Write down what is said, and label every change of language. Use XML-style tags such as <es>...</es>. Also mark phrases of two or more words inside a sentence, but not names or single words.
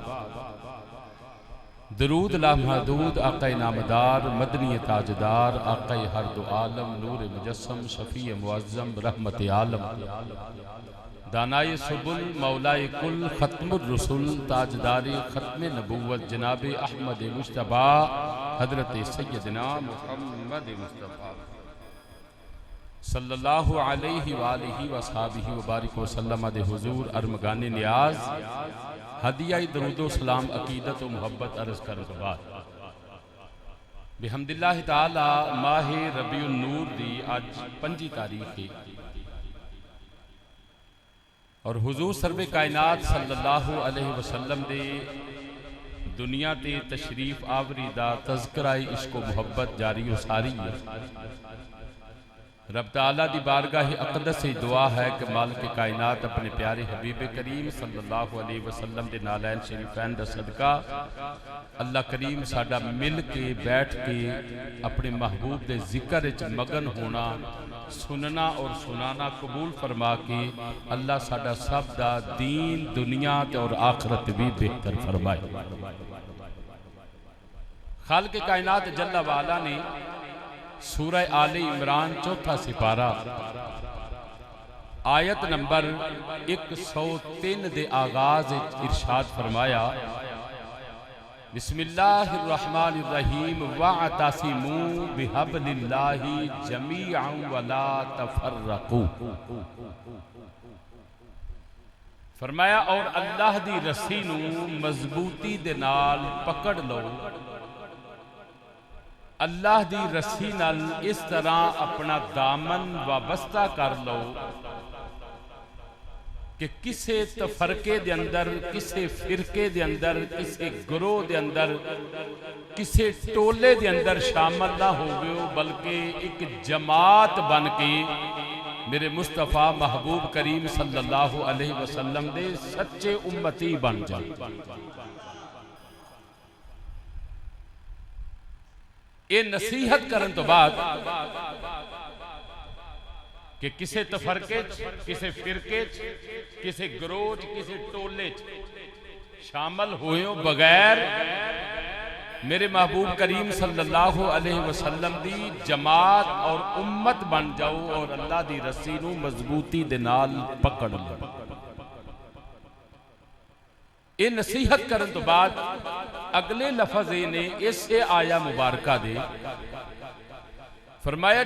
<ur>درود لامحدود آقا نامدار مدنی تاجدار آقا ہر دو عالم نور مجسم شفیع معظم رحمت عالم دانائے سبل مولائے کل ختم الرسل تاجدار ختم نبوت جناب احمد</ur> <pa>مجتبی حضرت سیدنا محمد مصطفیٰ</pa> <ar>صلى الله عليه وآله وصحبه وبارك وسلم</ar> <pa>دے حضور ارمغانِ نیاز ہدیہ درود و سلام عقیدت و محبت عرض کرن توں بعد</pa> <ar>بحمد الله تعالى</ar> <pa>ماہ ربیع النور دی اج 5 تاریخ ہے اور حضور سرورِ کائنات</pa> <ar>صلى الله عليه وسلم</ar> <pa>دے دنیا تے تشریف آوری دا تذکرہ عشق و محبت جاری و ساری ہے. رب تعالیٰ دی بارگاہ اقدس سے دعا ہے کہ مالک کائنات اپنے پیارے حبیب کریم</pa> <ar>صلى الله عليه وسلم</ar> <pa>دے نعلین شریفین دا صدقہ اللہ کریم ساڈا مل کے بیٹھ کے اپنے محبوب دے ذکر وچ مگن ہونا سننا اور سنانا قبول فرما کے اللہ ساڈا سب دا دین دنیا اور آخرت بھی بہتر فرمائے. خالق کائنات</pa> <ar>جل وعلا</ar> <pa>نے سورہ آلِ عمران 4تھا سپارہ آیت نمبر 103 دے آغاز ارشاد فرمایا</pa> <ar>بسم الله الرحمن الرحيم واعتصموا بحبل الله جميعا ولا تفرقوا.</ar> <pa>فرمایا اور اللہ دی رسی نوں مضبوطی دے نال پکڑ لو. اللہ دی رسی نال اس طرح اپنا دامن وابستہ کر لو کہ کسے تفرقے دے اندر، کسے فرقے دے اندر، کسے گروہ دے اندر، کسے ٹولے دے اندر شامل نا ہو گئے، بلکہ اک جماعت بن کے میرے مصطفیٰ محبوب کریم</pa> <ar>صلى الله عليه وسلم</ar> <pa>دے سچے امتی بن جاؤ. یہ نصیحت کرن توں بعد کہ کسے تفرقے کسے فرقے کسے گروہ کسے ٹولے شامل ہوئے بغیر میرے محبوب کریم</pa> <ar>صلى الله عليه وسلم</ar> <pa>دی جماعت اور امت بن جاؤ اور اللہ دی رسی نوں مضبوطی دے نال پکڑ لو. یہ نصیحت کرن توں بعد اگلے لفظ نے اسے آیہ مبارکہ دے فرمایا</pa>